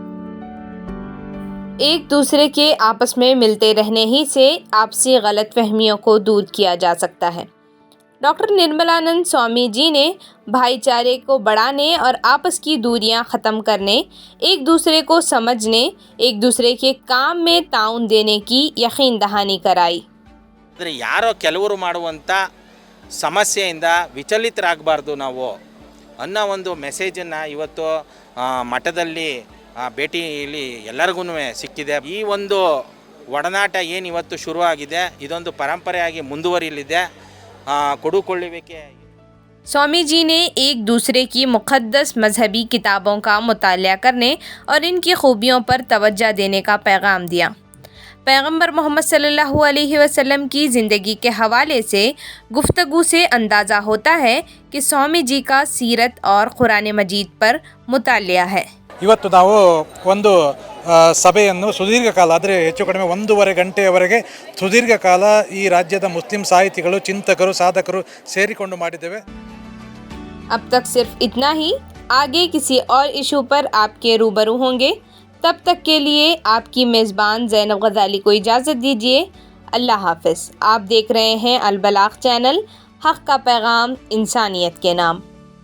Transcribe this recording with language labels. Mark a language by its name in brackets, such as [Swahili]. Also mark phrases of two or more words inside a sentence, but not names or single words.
[Urdu] ایک دوسرے کے آپس میں ملتے رہنے ہی سے آپسی غلط فہمیوں کو دور کیا جا سکتا ہے. ڈاکٹر نرملانند سوامی جی نے بھائی چارے کو بڑھانے اور آپس کی دوریاں ختم کرنے، ایک دوسرے کو سمجھنے، ایک دوسرے کے کام میں تعاون دینے کی یقین دہانی کرائی. [Kannada] ಆದರೆ ಯಾರೋ ಕೆಲವರು ಮಾಡುವಂಥ ಸಮಸ್ಯೆಯಿಂದ ವಿಚಲಿತರಾಗಬಾರ್ದು ನಾವು ಅನ್ನೋ ಒಂದು ಮೆಸೇಜನ್ನು ಇವತ್ತು ಮಠದಲ್ಲಿ ಭೇಟಿಯಲ್ಲಿ ಎಲ್ಲರಿಗೂ ಸಿಕ್ಕಿದೆ। ಈ ಒಂದು ಒಡನಾಟ ಏನು ಇವತ್ತು ಶುರುವಾಗಿದೆ ಇದೊಂದು ಪರಂಪರೆಯಾಗಿ ಮುಂದುವರಿಯಲಿದೆ। ಕೊಡುಕೊಳ್ಳುವಿಕೆ [Urdu] سوامی جی نے ایک دوسرے کی مقدس مذہبی کتابوں کا مطالعہ کرنے اور ان کی خوبیوں پر توجہ دینے کا پیغام دیا. پیغمبر محمد صلی اللہ علیہ وسلم کی زندگی کے حوالے سے گفتگو سے اندازہ ہوتا ہے کہ سوامی جی کا سیرت اور قرآن مجید پر مطالعہ ہے. [Kannada] ಇವತ್ತು ನಾವು ಒಂದು ಸಭೆಯನ್ನು ಸುದೀರ್ಘ ಕಾಲ ಆದರೆ ಹೆಚ್ಚು ಕಡಿಮೆ 1.5 ಗಂಟೆಯವರೆಗೆ ಸುದೀರ್ಘ ಕಾಲ ಈ ರಾಜ್ಯದ ಮುಸ್ಲಿಂ ಸಾಹಿತಿಗಳು, ಚಿಂತಕರು, ಸಾಧಕರು ಸೇರಿಕೊಂಡು ಮಾಡಿದ್ದೇವೆ। [Urdu] اب تک صرف اتنا ہی. آگے کسی اور ایشو پر آپ کے روبرو ہوں گے. تب تک کے لیے آپ کی میزبان زینب غزالی کو اجازت دیجیے. اللہ حافظ. آپ دیکھ رہے ہیں البلاغ چینل، حق کا پیغام انسانیت کے نام.